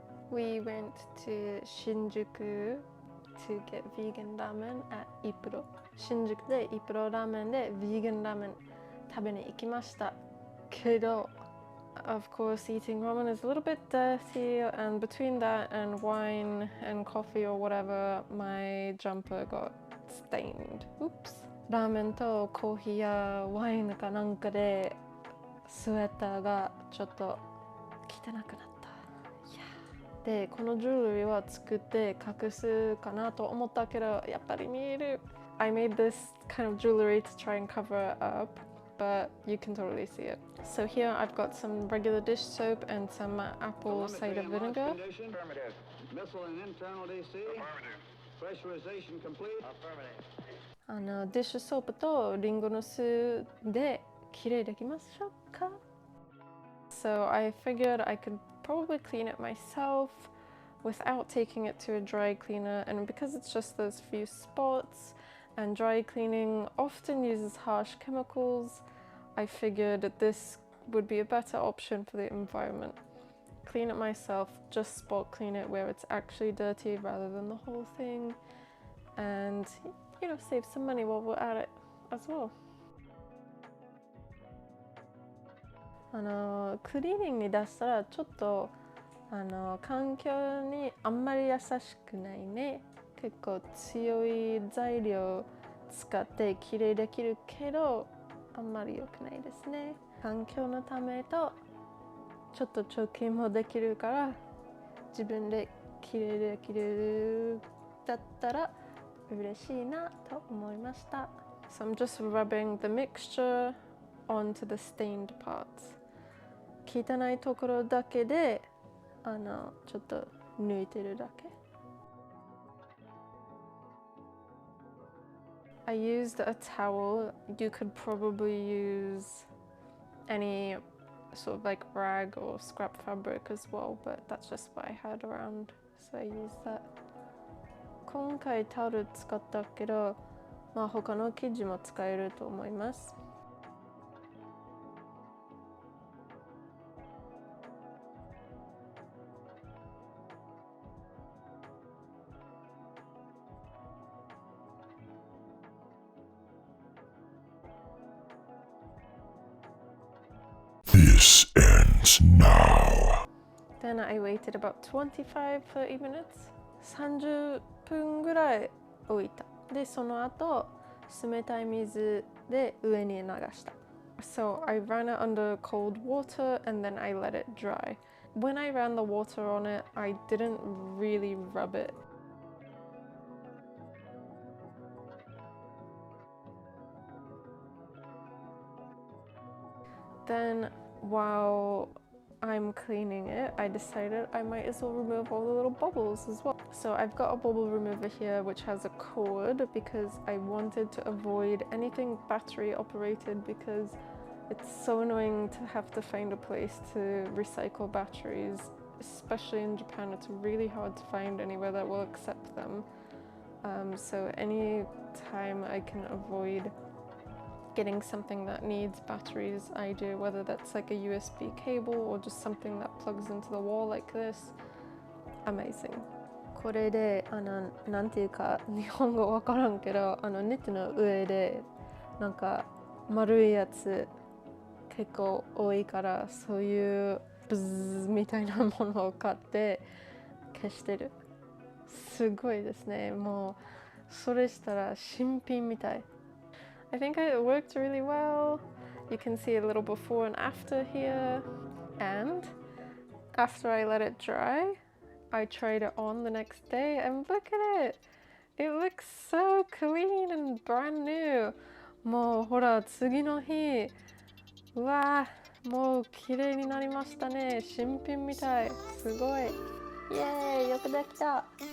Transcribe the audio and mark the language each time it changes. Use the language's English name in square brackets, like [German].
[English] We went to Shinjuku to get vegan ramen at Ipro. [Japanese] 新宿でイプロラーメンで vegan ラーメン食べに行きました。けど、 [English] of course, eating ramen is a little bit dirty, and between that and wine and coffee or whatever, my jumper got stained. Oops. [Japanese] ラーメンとコーヒーやワインかなんかでスウェッターがちょっと汚くなった。で、このジュエリーは作って隠すかなと思ったけど、やっぱり見える。 [English] I made this kind of jewelry to try and cover it up, but you can totally see it. So here I've got some regular dish soap and some apple cider vinegar. Missile and internal DC. Pressurization complete. [Japanese] ディッシュソープとリンゴの酢できれいできましょうか? [English] So I figured I could probably clean it myself without taking it to a dry cleaner, and because it's just those few spots and dry cleaning often uses harsh chemicals, I figured this would be a better option for the environment. Clean it myself, just spot clean it where it's actually dirty rather than the whole thing, and save some money while we're at it as well. [Japanese] クリーニングに出したらちょっと環境にあんまり優しくないね。結構強い材料使ってきれいできるけどあんまり良くないですね。環境のためとちょっと貯金もできるから自分できれいできるだったら嬉しいなと思いました。 [English] So I'm just rubbing the mixture onto the stained parts. [Japanese] 汚いところだけでちょっと抜いてるだけ。 [English] I used a towel. You could probably use any sort of like rag or scrap fabric as well, but that's just what I had around, so I used that. [Japanese] 今回タオル使ったけど、他の生地も使えると思います。 [English] This ends now. Then I waited about 25-30 minutes. [Japanese] 30分ぐらい置いた。で、その後、冷たい水で上に流した。 [English] So I ran it under cold water and then I let it dry. When I ran the water on it, I didn't really rub it. Then while I'm cleaning it, I decided I might as well remove all the little bubbles as well. So I've got a bubble remover here which has a cord because I wanted to avoid anything battery operated because it's so annoying to have to find a place to recycle batteries, especially in Japan. It's really hard to find anywhere that will accept them. So any time I can avoid getting something that needs batteries, I do, whether that's like a USB cable or just something that plugs into the wall like this. Amazing. [Japanese] これでなんていうか日本語わからんけどネットの上でなんか丸いやつ結構多いからそういうブズみたいなものを買って消してる。すごいですね。もうそれしたら新品みたい。 [English] I think it worked really well. You can see a little before and after here. And after I let it dry, I tried it on the next day and look at it! It looks so clean and brand new. [Japanese] もうほら次の日、うわー、もう綺麗になりましたね。新品みたい。すごい。イエーイ、よくできた。